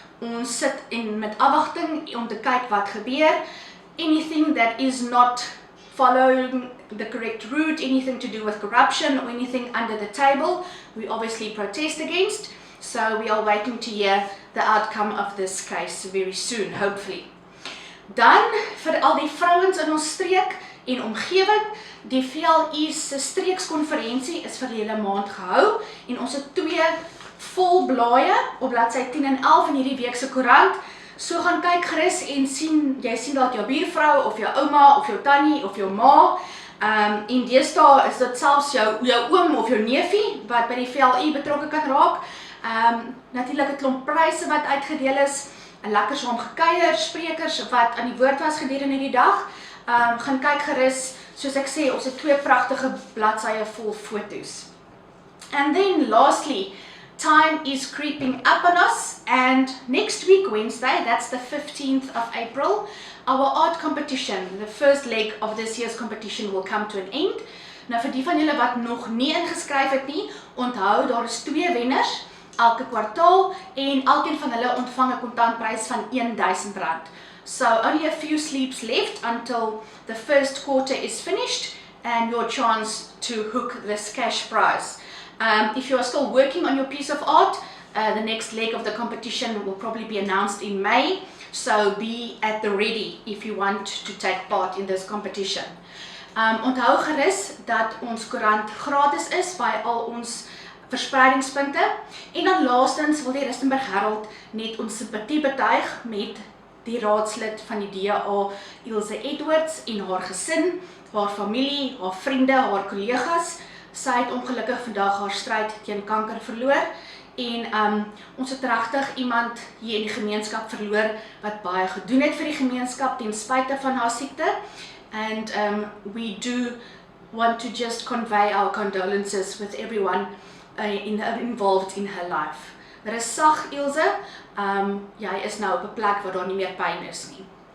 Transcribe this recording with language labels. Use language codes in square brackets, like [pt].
[af] Ons sit met afwagting om te kyk wat gebeur. [en] Anything that is not following the correct route, anything to do with corruption or anything under the table, we obviously protest against. So we are waiting to hear the outcome of this case very soon, hopefully. [af] Dan vir al die vrouens in ons streek en omgewing, die VLU se streekskonferensie is vir die hele maand gehou en ons het 2 vol blaaie op bladsy 10 en 11 in hierdie week se koerant. So gaan kyk gerus en jy sien dat jou buurvrou of jou ouma of jou tannie of jou ma en deesdae is dit selfs jou oom of jou neefie wat by die VLU betrokke kan raak. Natuurlik 'n klomp pryse wat uitgedeel is, 'n lekker saam gekuier, sprekers wat aan die woord was gedurende die dag. Gaan kyk gerus, soos ek sê, ons het 2 pragtige bladsye vol foto's. [en] And then lastly, time is creeping up on us, and next week Wednesday, that's the 15th of April, our art competition, the first leg of this year's competition, will come to an end. [af] Nou vir die van julle wat nog nie ingeskryf het nie, onthou daar is 2 wenners elke kwartaal en elkeen van hulle ontvang 'n kontantprys van R1000. [en] So only a few sleeps left until the first quarter is finished and your chance to hook this cash prize. If you are still working on your piece of art, the next leg of the competition will probably be announced in May, so be at the ready if you want to take part in this competition. [af] Onthou gerus dat ons koerant gratis is by al ons verspreidingspunte. En dan laastens wil die Rustenburg Herald net ons simpatie betuig met die raadslid van die DA, Ilse Edwards, en haar gesin, haar familie, haar vriende, haar kollegas. Sy het ongelukkig vandag haar stryd teen kanker verloor en ons het regtig iemand hier in die gemeenskap verloor wat baie gedoen het vir die gemeenskap ten spyte van haar siekte. [en] And we do want to just convey our condolences with everyone involved in her life. [af] Rus sag, Ilse, jy is nou op 'n plek waar daar nie meer pyn is nie.